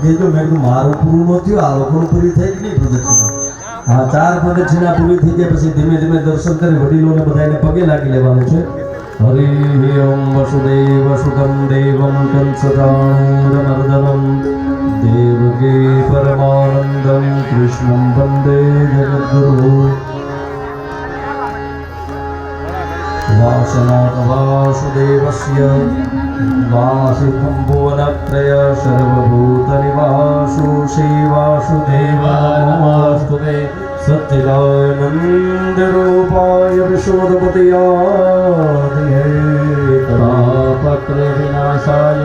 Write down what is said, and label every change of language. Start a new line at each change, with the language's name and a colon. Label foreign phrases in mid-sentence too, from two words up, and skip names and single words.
Gujarati: કેજો મેં કીધું મારું પૂરું ન થયું આ લોકોનું પૂરી થઈ ગઈ પ્રદક્ષિણા હા 4 પ્રદક્ષિણા પૂરી થઈ જાય પછી ધીમે ધીમે દર્શન કરી વડીલોને બધાને પગે લાગી લેવાનું છે હરિ ઓમ
Sanskrit: વસુદેવ સુતમ દેવમ કંસચાણૂરમર્દનમ દેવકી પરમાનંદમ કૃષ્ણમ વંદે જગદ્ગુરુ वासनाथ वासुदेवस्य वासिकं भुवनत्रय सर्वभूतनिवासो श्रीवासुदेवाय नमोऽस्तुते सच्चिदानन्दरूपाय विशोधपतयादिहेतरापत्र विनाशाय